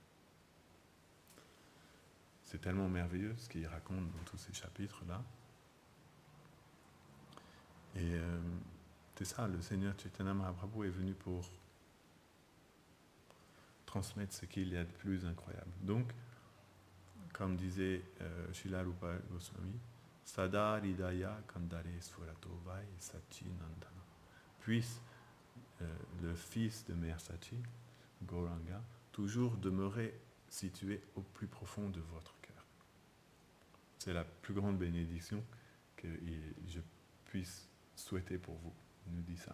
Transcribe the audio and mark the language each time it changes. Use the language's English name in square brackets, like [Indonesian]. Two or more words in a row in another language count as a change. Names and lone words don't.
[French] C'est tellement merveilleux ce qu'il raconte dans tous ces chapitres-là. Et c'est ça, le Seigneur Chaitanya Mahaprabhu est venu pour transmettre ce qu'il y a de plus incroyable. Donc, comme disait [Sanskrit] Srila Rupa Goswami, सदा हृदय कन्दरे स्वरतो वै शची नन्दन. [French] Puisse le fils de Mère Sachi, Gauranga, toujours demeurer situé au plus profond de votre cœur. C'est la plus grande bénédiction que je puisse souhaiter pour vous. Il nous dit ça.